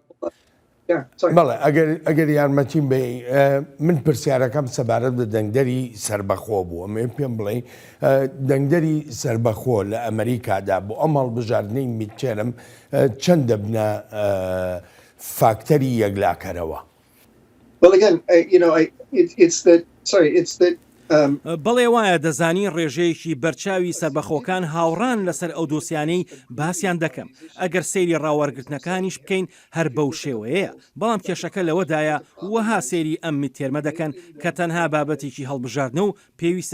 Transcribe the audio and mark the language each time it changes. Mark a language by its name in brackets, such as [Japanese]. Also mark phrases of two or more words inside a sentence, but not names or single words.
[Central Kurdish] بەڵێ ئەگەر یارمەتیم بێ من پرسیارەکەم سەبارەت بە دەنگدەری سربەخۆ بوو ئەمێ پێم بڵێ دەنگدەری سربەخۆ لە ئەمریکادا بۆ ئەم هەڵبژاردنەی میتچەرم چەند دەبنە فاکتەری یەکلاکەرەوە. [English] Well, again, it's that [Central Kurdish] بەڵێ وایە دەزانی ڕێژەیەکی بەرچاوی سەربەخۆکان هاوڕان لەسەر ئەو دۆسیانەی باسییان دەکەم ئەگەر سەیری ڕاوەرگرتنەکانیش بکەین هەر بەو شێوەیە بەڵام کێشەکە لەوەدایە وەها سێری ئەم تێرمە دەکەن کە تەنها بابەتێکی هەڵبژاردنە و پێویستە